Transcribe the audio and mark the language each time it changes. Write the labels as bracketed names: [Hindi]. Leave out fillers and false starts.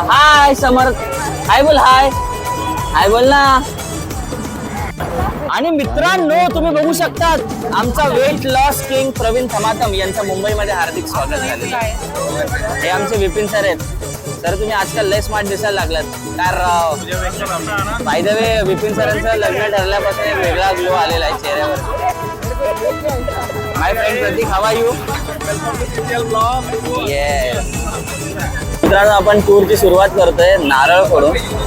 [Marathi] हाय समर्थ, हाय बोल, हाय हाय बोल ना। आणि मित्रांनो तुम्ही बघू शकतात आमचा वेट लॉस किंग प्रवीण थमातम यांचं मुंबईमध्ये हार्दिक स्वागत झालेलं आहे। हे आमचे विपिन सर आहेत। सर तुम्ही आजकाल लय स्मार्ट दिसायला लागलात, कारण बाय द वे विपिन सरांचं लग्न ठरल्यापासून एक वेगळा ग्लो आलेला आहे चेहऱ्यावर। [English] My friend Prateek, how are you? [Marathi] Yes मित्रांनो आपण टूरची सुरुवात करतोय नारळ फोडून।